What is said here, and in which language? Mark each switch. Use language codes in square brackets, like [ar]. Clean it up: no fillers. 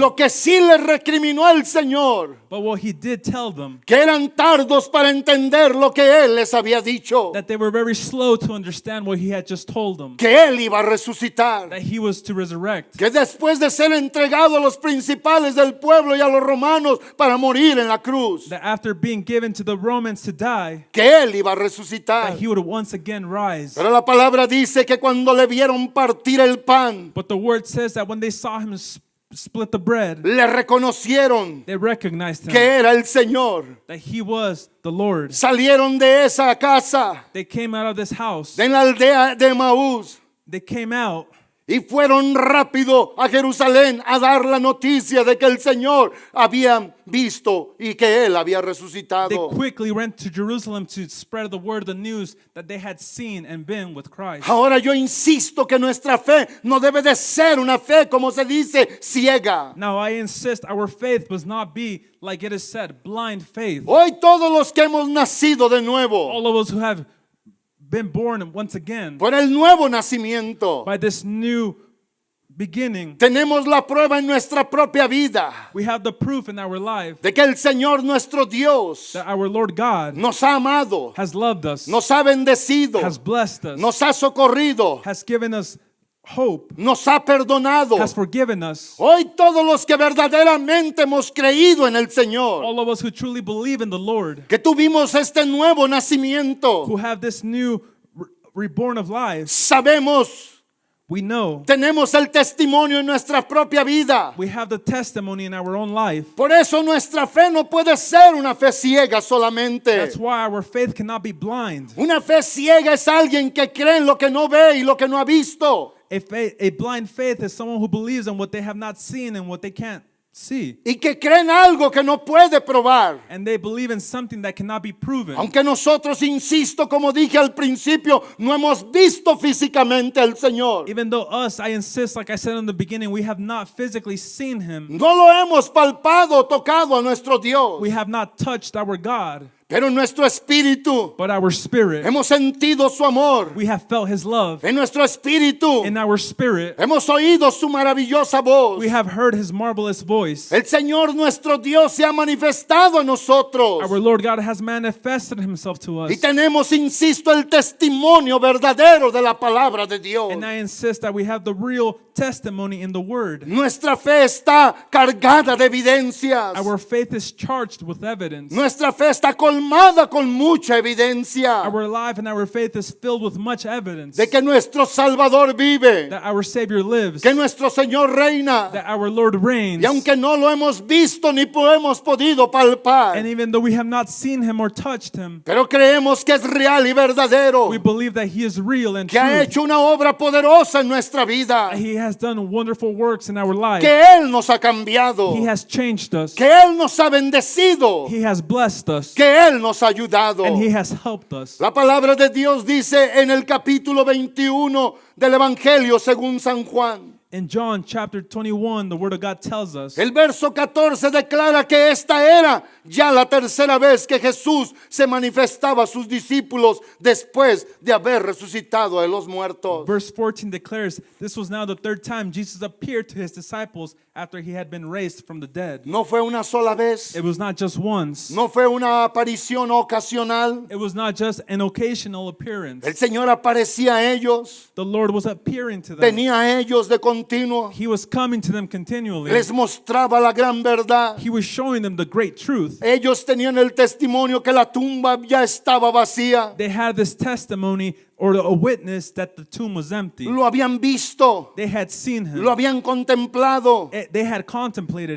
[es] Lo que sí les recriminó el Señor, [en] But what he did tell them, [es] que eran tardos para entender lo que Él les había dicho, [en] that they were very slow to understand what he had just told them, [es] que Él iba a resucitar, [en] that he was to resurrect, [es] que después de ser entregado a los principales del pueblo y a los romanos para morir en la cruz, [en] that after being given to the Romans to die, [es] que Él iba a resucitar. [en] that he would once again rise. [es] Pero la palabra dice que cuando le vieron partir el pan, [en] But the word says that when they saw him split the bread, [es] le reconocieron [en] they recognized [es] que [en] him, [es] era el Señor. [en] that he was the Lord. [es] Salieron de esa casa, [en] They came out of this house. [es] de la aldea de Maús, [en] They came out [es] y fueron rápido a Jerusalén a dar la noticia de que el Señor había visto y que Él había [en] They [es] resucitado. [en] quickly went to Jerusalem to spread the word, the news that they had seen and been with Christ. [es] Ahora yo insisto que nuestra fe no debe de ser una fe, como se dice, ciega. [en] Now I insist our faith must not be, like it is said, blind faith. [es] Hoy todos los que hemos nacido de nuevo, [en] All of us who have been born once again [es] por el nuevo nacimiento, [en] by this new beginning, [es] tenemos la prueba en nuestra propia vida [en] we have the proof in our life [es] de que el Señor nuestro Dios [en] that our Lord God [es] nos ha amado, [en] has loved us, [es] nos ha bendecido, [en] has blessed us, [es] nos ha socorrido, [en] has given us hope, [es] nos ha perdonado. [en] has forgiven us. [es] Hoy todos los que verdaderamente hemos creído en el Señor, [en] All of us who truly believe in the Lord, [es] que tuvimos este nuevo nacimiento, [en] who have this new reborn of life, [es] sabemos, [en] we know, [es] tenemos el testimonio en nuestra propia vida. [en] we have the testimony in our own life. [es] Por eso nuestra fe no puede ser una fe ciega solamente. [en] That's why our faith cannot be blind. [es] Una fe ciega es alguien que cree en lo que no ve y lo que no ha visto. [en] A blind faith is someone who believes in what they have not seen and what they can't see. [es] y que creen algo que no puede probar. [en] And they believe in something that cannot be proven. [es] Aunque nosotros, insisto, como dije al principio, no hemos visto físicamente al Señor. [en] Even though us, I insist, like I said in the beginning, we have not physically seen him. [es] No lo hemos palpado, tocado a nuestro Dios. [en] We have not touched our God, [es] Pero en nuestro espíritu [en] but our spirit, [es] hemos sentido su amor. [en] we have felt his love. [es] En nuestro espíritu [en] In our spirit, [es] hemos oído su maravillosa voz. [en] we have heard his marvelous voice. [es] El Señor nuestro Dios se ha manifestado a nosotros. [en] Our Lord God has manifested himself to us. [es] Y tenemos, insisto, el testimonio verdadero de la palabra de Dios. [en] And I insist that we have the real testimony in the word. [es] Nuestra fe está cargada de evidencias. [en] Our faith is charged with evidence. [es] Nuestra fe está colmada con mucha evidencia [en] Our life and our faith is filled with much evidence [es] de que nuestro Salvador vive, [en] that our Savior lives, [es] que nuestro Señor reina. [en] that our Lord reigns. [es] Y aunque no lo hemos visto ni hemos podido palpar, [en] And even though we have not seen him or touched him, [es] pero creemos que es real y verdadero, [en] we believe that he is real and [es] que ha [en] true. [es] hecho una obra poderosa en nuestra vida, [en] He has done wonderful works in our life. [es] que Él nos ha cambiado, [en] He has changed us. [es] que Él nos ha bendecido, [en] He has blessed us. [es] que Él nos ha ayudado. [en] And he has helped us. [es] La palabra de Dios dice en el capítulo 21 del Evangelio según San Juan. [en] In John chapter 21, the word of God tells us, [es] El verso 14 declara que esta era ya la tercera vez que Jesús se manifestaba a sus discípulos después de haber resucitado de los muertos. [en] verse 14 declares, this was now the third time Jesus appeared to his disciples after he had been raised from the dead. [es] No fue una sola vez, [en] It was not just once. [es] no fue una aparición ocasional. [en] It was not just an occasional appearance. [es] El Señor aparecía a ellos, [en] The Lord was appearing to them. [es] venía a ellos de continuo, [en] He was coming to them continually. [es] les mostraba la gran verdad. [en] He was showing them the great truth. [es] Ellos tenían el testimonio que la tumba ya estaba vacía. [en] They had this testimony or a witness that the tomb was empty. [es] Lo habían visto, [en] They had seen him. [es] lo habían contemplado, [en] They had contemplated it.